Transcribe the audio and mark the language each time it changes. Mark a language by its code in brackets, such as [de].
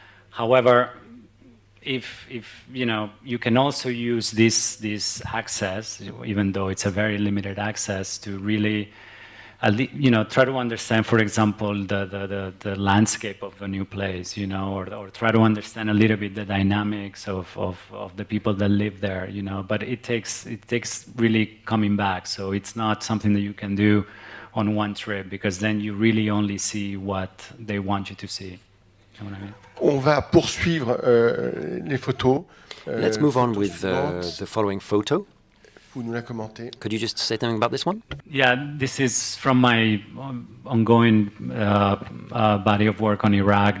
[en] However, if you know, you can also use this access, even though it's a very limited access, to really you know, try to understand, for example, the landscape of a new place, you know, or try to understand a little bit the dynamics of the people that live there, you know. But it takes really coming back. So it's not something that you can do on one trip, because then you really only see what they want you to see. You know what I mean? [fr] On va poursuivre les photos. [en] Let's move on with the following photo. [fr] Vous nous la commentez. [en] Could you just say something about this one? Yeah, this is from my ongoing body of work on Iraq.